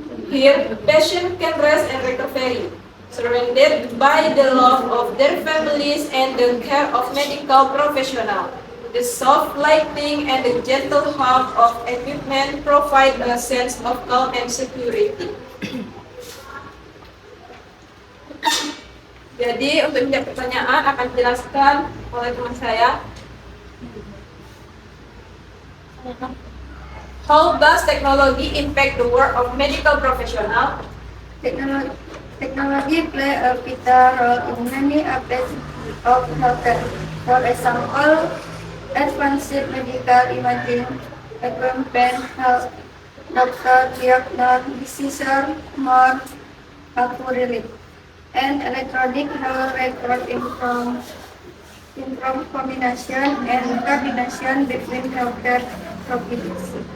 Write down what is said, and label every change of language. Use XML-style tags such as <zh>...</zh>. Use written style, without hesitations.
<en>Here, patient can rest and recovery, surrounded by the love of their families and the care of medical professionals. The soft lighting and the gentle hum of equipment provide a sense of calm and security.</en> <id>Jadi, untuk menjawab pertanyaan akan dijelaskan oleh teman saya.</id> <en>How does technology impact the work of medical professionals? Technology play a vital role in many aspects of healthcare. For example, advanced medical imaging equipment help doctors diagnose diseases more accurately, and electronic health record improve combination and coordination between healthcare providers.</en>